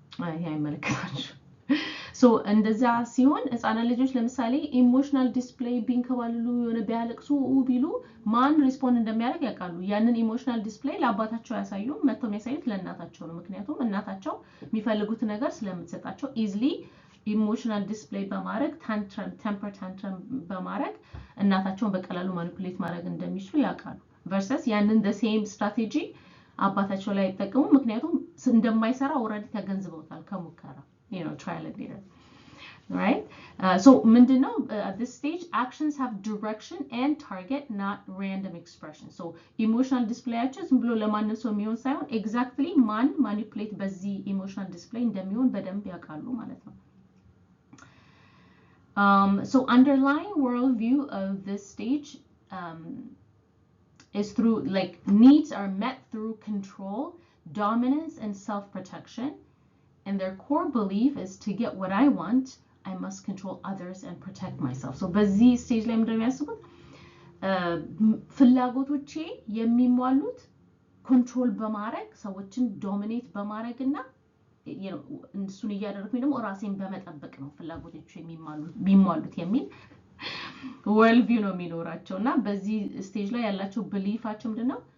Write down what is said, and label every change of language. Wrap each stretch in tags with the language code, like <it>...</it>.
<am>ይሄ አይመለከታችሁ። ሶ እንደዛ ሲሆን ህፃናት ልጆች ለምሳሌ ኢሞሽናል ዲስፕሌይ ቢንከባልሉ የሆነ ቢያለቅሱ ቢሉ ማን ሪስፖንድ እንደሚያደርግ ያውቃሉ። ያንን ኢሞሽናል ዲስፕሌይ ለአባታቸው ያሳዩም መተው የሚያሳዩት ለእናታቸው ነው። ምክንያቱም እናታቸው የሚፈልጉት ነገር ስለምትሰጣቸው ኢዝሊ ኢሞሽናል ዲስፕሌይ በማድረግ ቴምፐር ታንትረም በማድረግ እናታቸውን በቀላሉ ማኒፑሌት ማድረግ እንደሚችሉ ያውቃሉ። ቨርሰስ ያንን</am> <en>the same</en> <am>ስትራቴጂ አባታቸው ላይ አይጠቀሙ፣ ምክንያቱም እንደማይሰራ ኦልሬዲ ተገንዝበውታል ከሙከራ</am> <en>trial and error. Right? So</en> <am>ምንድነው</am> <en>at this stage actions have direction and target, not random expression. So emotional display</en> <am>ዝም ብሎ ለማንም ሰው የሚሆን ሳይሆን exactly</am> <en>ማን manipulate</en> <am>በዚህ</am> <en>emotional display</en> <am>እንደሚሆን በደንብ ያውቃሉ ማለት ነው።</am> <en>So underlying worldview of this stage is through needs are met through control, dominance, and self-protection. And their core belief is to get what I want, I must control others and protect myself.</en> <am>So በዚህ ስቴጅ ላይ ምንድነው የሚያስቡት? ፍላጎቶቼ የሚሟሉት ኮንትሮል በማድረግ ሰዎችን ዶሚኔት በማድረግና እሱን እያደረኩኝ ደግሞ ራሴን በመጠበቅ ነው ፍላጎቶቼ የሚሟሉት የሚል ወርልድ ቪው ነው የሚኖራቸውና በዚህ ስቴጅ ላይ ያላቸው ቢሊፋቸው ምንድነው?</am>